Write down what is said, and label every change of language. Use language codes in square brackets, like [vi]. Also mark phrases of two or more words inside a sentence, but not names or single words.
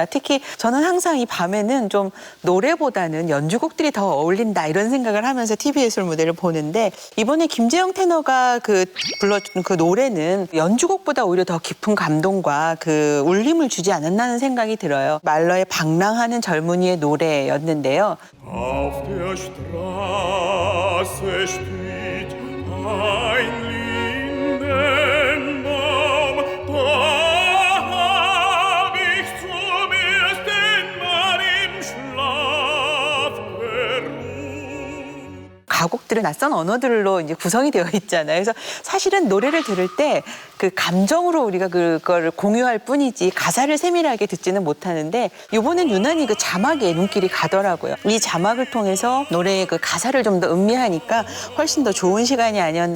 [ko] 특히 저는 항상 이 밤에는 좀 노래보다는 연주곡들이 더 어울린다 이런 생각을 하면서 TV 예술 무대를 보는데 이번에 김재영 테너가 그 불러준 그 노래는 연주곡보다 오히려 더 깊은 감동과 그 울림을 주지 않았나는 생각이 들어요. 말러의 방랑하는 젊은이의 노래였는데요. [de] Auf der Straße steht ein Lindenbaum, da hab ich zum ersten Mal im Schlaf geruht. [ko] 가곡들은 낯선 언어들로 이제 구성이 되어 있잖아요. 그래서 사실은 노래를 들을 때 그 감정으로 우리가 그걸 공유할 뿐이지 가사를 세밀하게 듣지는 못하는데 이번엔 유난히 그 자막에 눈길이 가더라고요. 이 자막을 통해서 노래의 그 가사를 좀 더 음미하니까 훨씬 더 좋은 시간이 아니었나.